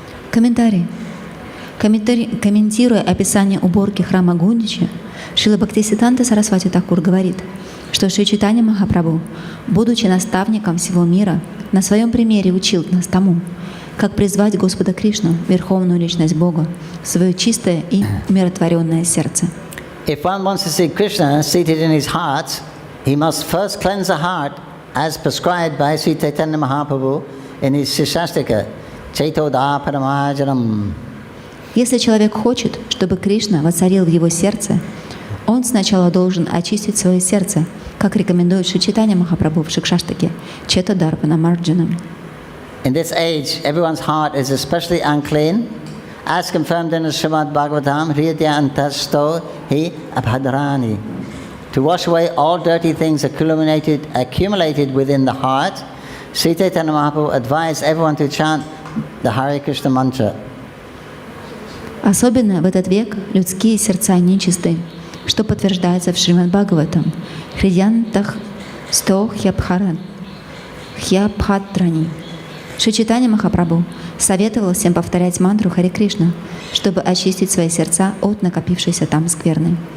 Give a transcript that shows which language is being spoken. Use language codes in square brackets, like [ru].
[ru] Комментарий. Комментируя описание уборки храма Гундичи, Шрила Бхактисиддханта Сарасвати Такур говорит, что Шри Чайтанья Махапрабху, будучи наставником всего мира, на своем примере учил нас тому, как призвать Господа Кришну, Верховную Личность Бога, в свое чистое и умиротворенное сердце. [en] If one wants to see Krishna seated in his heart, he must first cleanse the heart as prescribed by Sri Chaitanya Mahaprabhu in his Shashastika, Ch.12. [ru] Если человек хочет, чтобы Кришна воцарил в его сердце, он сначала должен очистить свое сердце, как рекомендует Шри Чайтанья Махапрабху в Шикшаштаке Ch.12. [en] In this age, everyone's heart is especially unclean, as confirmed in the Srimad Bhagavatam, [sa] Hridya Antasto Hi Abhadrani. [en] To wash away all dirty things accumulated within the heart, Sri Chaitanya Mahaprabhu advised everyone to chant the Hare Krishna mantra. [ru] Особенно в этот век людские сердца нечисты, что подтверждается в Шримад Бхагаватам. [sa] Хридьянтах сто хьябхадрани. [ru] Шри Чайтанья Махапрабху советовал всем повторять мантру Харе Кришна, чтобы очистить свои сердца от накопившейся там скверны.